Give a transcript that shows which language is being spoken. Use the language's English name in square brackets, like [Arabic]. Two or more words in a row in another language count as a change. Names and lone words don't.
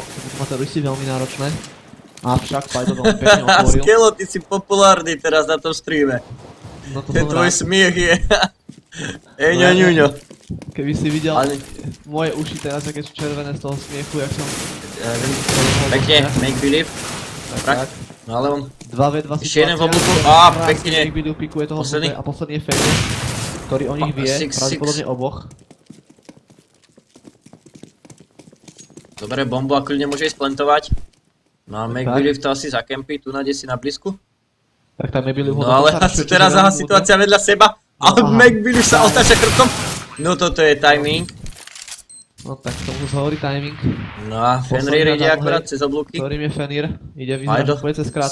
[Slovak] To má teroristi veľmi náročné. Avšak Pajdo veľmi pekne otvoril. Skelo, ty si populárny teraz na tom streame. No to ten tvoj smiech je... Eňo ňuňo. Keby si videl moje uši teraz, aké sú červené z toho smiechu, jak som... Pekne, [English] make believe. [Slovak] Tak. No ale on... 2v2 situácia. Ešte jeden v oblúku, pekne. [English] Make believe [Slovak] pikuje toho zube a posledný je Fade, ktorý o nich vie, pravdepodobne oboch. Dobre, bombu a kľudne môže ísť plantovať. No a [English] make believe [Slovak] to asi zakempí, tu nájde si na blízku. Tak tam [English] Make believe [Slovak] ho... No ale teraz situácia vedľa seba. Ale [English] Make believe [Slovak] sa otáča chrbtom. No toto je timing. No tak tomu zhovorí timing. No a Fenrir ide akurát cez oblúky. Ktorým je Fenrir, ide vyzerať, že pôjde cez krátku.